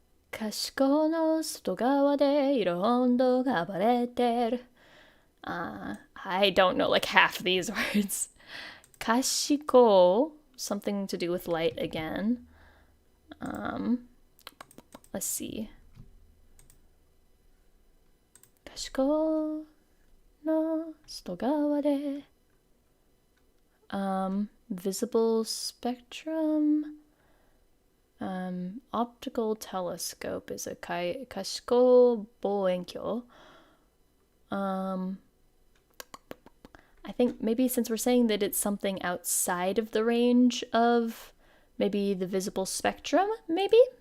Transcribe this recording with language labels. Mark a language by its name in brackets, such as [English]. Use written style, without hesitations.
[Japanese] 可視光の外側で色温度が暴れてる。 [English] I don't know like half these words. 可視光, something to do with light again. Let's see. [Japanese] 可視光の外側で [English] visible spectrum. Optical telescope is a 可視光望遠鏡. I I think maybe since we're saying that it's something outside of the range of maybe the visible spectrum, maybe?